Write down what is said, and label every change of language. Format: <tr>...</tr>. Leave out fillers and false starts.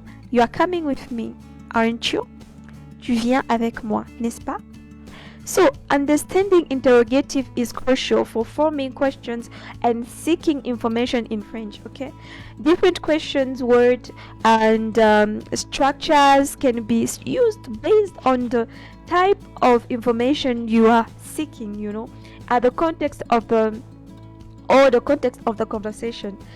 <en>You are coming with me, aren't you?</en> <fr>Tu viens avec moi, n'est-ce pas?</fr> <en>So, understanding interrogative is crucial for forming questions and seeking information in French, okay? Different questions, words, and structures can be used based on the type of information you are seeking, you know, at the context of the context of the conversation.</en>